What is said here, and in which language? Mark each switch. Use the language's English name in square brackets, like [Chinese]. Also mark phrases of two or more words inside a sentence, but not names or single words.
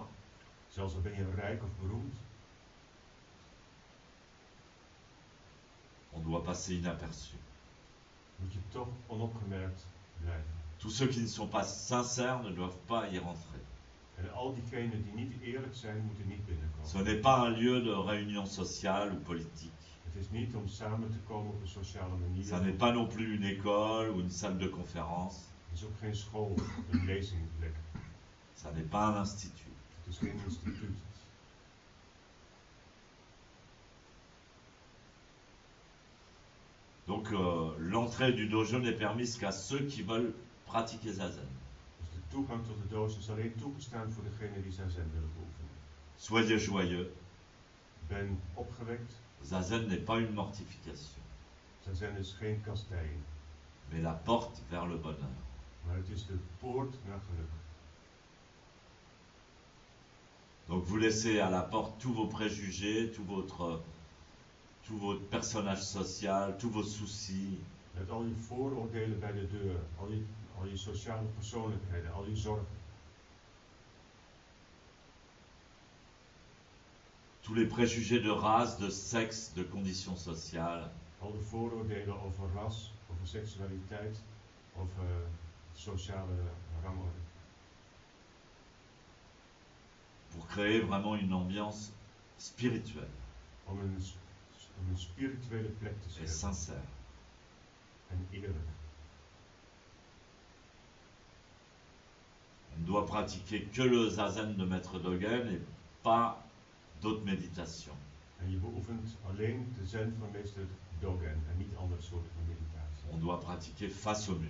[Dutch] zelfs al ben je rijk of beroemd, [French] on doit passer inaperçu. [Dutch] moet je toch onopgemerkt blijven. [French] Tous ceux qui ne sont pas sincères ne doivent pas y rentrer. [Dutch] En al diegenen die niet eerlijk zijn, moeten niet binnenkomen. [French] Ce n'est pas un lieu de réunion sociale ou politique. [Dutch] Het is niet om samen te komen op een sociale manier. [French] Ça n'est pas non plus une école ou une salle de conférence. [Dutch] Het is ook geen school, een lezingplek. [French] Ça n'est pas un institut. [Dutch] Het Het is geen instituut. [French] Donc l'entrée du dojo n'est permise qu'à ceux qui veulent pratiquer zazen. [Dutch] Dus de toegang tot de doos is alleen toegestaan voor degenen die zazen willen beoefenen. [French] Soyez joyeux. [Dutch] Ben opgewekt. [French] Zazen n'est pas une mortification, [Dutch] Zazen is geen kastijding, [French] mais la porte vers le bonheur. [Dutch] maar het is de poort naar geluk. [French] Donc vous laissez à la porte tous vos préjugés, tout votre personnage social, tous vos soucis. [Dutch] Met al je vooroordelen bij de deur, al je sociale persoonlijkheden, al je zorgen. [French] Tous les préjugés de race, de sexe, de conditions sociales. [Dutch] Al de vooroordelen over ras, over seksualiteit, over sociale rangorde. [French] Pour créer vraiment une ambiance spirituelle [Dutch] Om een spirituele plek te [French] et [Dutch] scheppen. [French] sincère. [Dutch] En eerlijk. [French] On ne doit pratiquer que le zazen de Maître Dogen et pas d'autres méditations. [Dutch] En je beoefent alleen de zen van meester Dogen en niet andere soorten van meditatie. [French] On doit pratiquer face au mur.